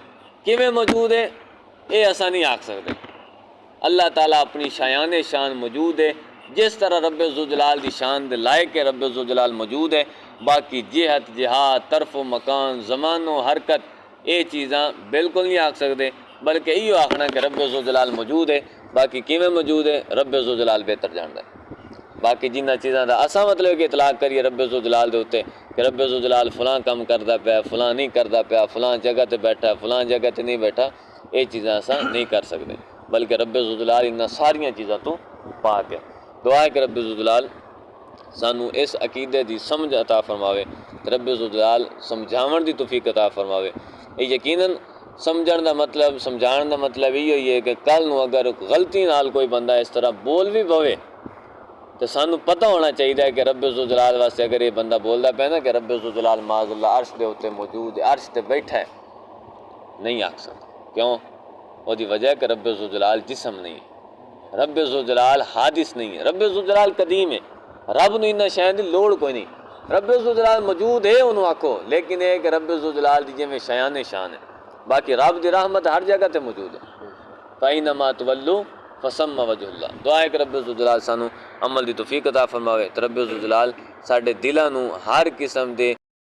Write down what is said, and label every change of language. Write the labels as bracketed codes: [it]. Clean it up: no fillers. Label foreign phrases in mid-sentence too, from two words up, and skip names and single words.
[pa] کیویں موجود ہے یہ اساں نہیں آکھ سکتے۔ اللہ تعالیٰ اپنی شایان شان موجود ہے، جس طرح رب ذوالجلال دی شان دے لائق ہے رب ذوالجلال موجود ہے۔ باقی جہت جہاد، طرف و مکان، زمان و حرکت یہ چیزاں بالکل نہیں آکھ سکتے، بلکہ یہ آکھنا کہ رب ذوالجلال موجود ہے۔ باقی کیویں موجود ہے رب ذوالجلال بہتر جانتا ہے۔ باقی جنہ چیزاں دا اساں مطلب کہ اطلاق کریے رب ذوالجلال دے اوتے کہ رب ذوالجلال فلاں کام کردا پیا، فلاں نہیں کردا پیا، فلاں جگہ تے بیٹھا، فلاں جگہ تے نہیں بیٹھا، یہ چیزاں اساں نہیں کر سکتے، بلکہ رب ذوالجلال انہاں ساریاں چیزاں تو پاک ہے۔ دعا ہے کہ رب ذوالجلال سانو اس عقیدے دی سمجھ عطا فرماوے، رب ذوالجلال سمجھاون دی توفیق عطا فرماوے۔ یہ یقیناً سمجھن دا مطلب، سمجھان دا مطلب یہ ہے کہ کل نو اگر غلطی نال کوئی بندہ اس طرح بول بھی پوے تو سانو پتہ ہونا چاہیے کہ رب ذوالجلال واسطے اگر یہ بندہ بولدا پیا نا کہ رب ذوالجلال [ar] معاذ اللہ [pa] عرش دے اوتے موجود ہے، عرش تے بیٹھا ہے، نہیں آکھ سکتا۔ کیوں؟ وہ دی وجہ ہے کہ رب ذوالجلال جسم نہیں ہے، رب ذوالجلال حادث نہیں ہے، رب ذوالجلال قدیم ہے، رب نو انہاں شیاں دی لوڑ کوئی نہیں۔ رب ذوالجلال موجود ہے انہوں آکھو، لیکن یہ کہ رب ذوالجلال دی جویں شایان شان ہے، باقی رب دی رحمت ہر جگہ تے موجود ہے۔ [ar] فَإِنَّمَا تُوَلُّوا فَثَمَّ وَجْهُ اللَّهِ۔ [pa] دعا ہے کہ رب ذوالجلال سانو عمل دی توفیق عطا فرماوے، تے رب ذوالجلال ساڈے دلاں نو ہر قسم دے